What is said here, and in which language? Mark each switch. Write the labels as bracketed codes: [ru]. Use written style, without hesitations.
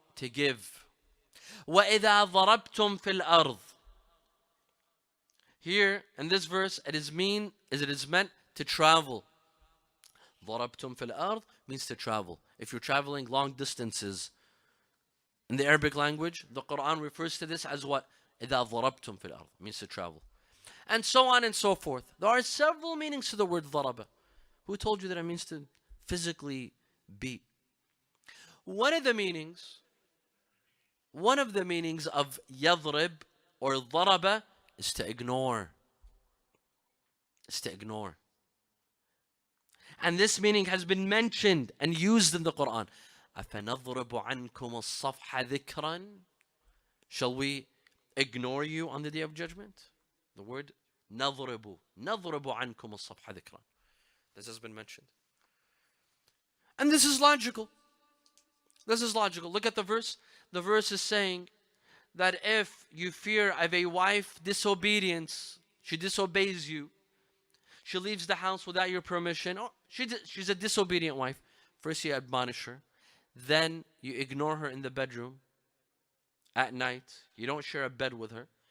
[en] To give. [ar] وَإِذَا ضَرَبْتُمْ فِي الْأَرْضِ. [en] Here, in this verse, it is meant to travel. [ar] ضربتم في الأرض [en] means to travel. If you're traveling long distances, in the Arabic language, the Quran refers to this as what? [ar] إذا ضربتم في الأرض [en] means to travel. And so on and so forth. There are several meanings to the word ضرب. Who told you that it means to physically beat? One of the meanings of يضرب or ضرب is to ignore. Is to ignore. And this meaning has been mentioned and used in the Quran. [ar] أَفَنَضْرِبُ عَنْكُمُ الصَّفْحَ ذِكْرًا? [en] Shall we ignore you on the day of judgment? The word [ar] نَضْرِبُ عَنْكُمُ الصَّفْحَ ذِكْرًا. [en] This has been mentioned. And this is logical. This is logical. Look at the verse. The verse is saying that if you fear of a wife disobedience, she disobeys you, she leaves the house without your permission, or she's a disobedient wife, first you admonish her, then you ignore her in the bedroom at night, you don't share a bed with her.